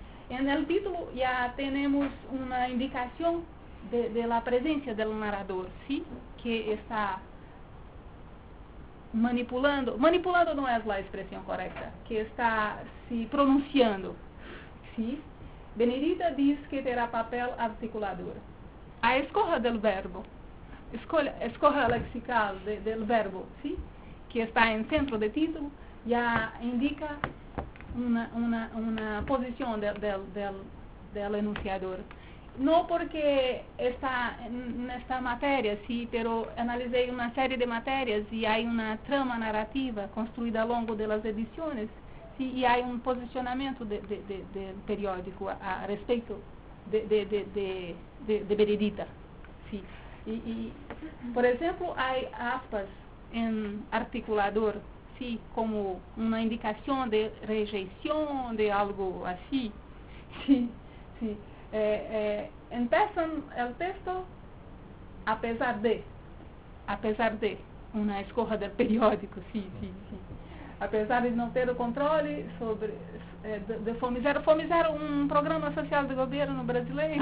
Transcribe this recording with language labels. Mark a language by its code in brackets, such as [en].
[es] En el título ya tenemos una indicación de la presencia del narrador, sí, que está manipulando no es la expresión correcta, que está se pronunciando, sí. [pt] Benedita diz que terá papel articulador. A escolha do verbo, escolha lexical [es] del verbo, [pt] sí, que está em centro de título, já indica uma posição [es] del enunciador. [pt] Não porque está nesta matéria, sí, pero analisei uma série de matérias e há uma trama narrativa construída ao longo das edições. [es] Sí, y hay un posicionamiento del periódico a respecto de Benedita. Sí. Y por ejemplo, hay aspas en articulador, sí, como una indicación de rejeición, de algo así. Sí, sí. Empiezan el texto a pesar de una escoja del periódico, sí, sí, sí. [pt] Apesar de não ter o controle sobre de Fome Zero. Fome Zero, um programa social do governo brasileiro.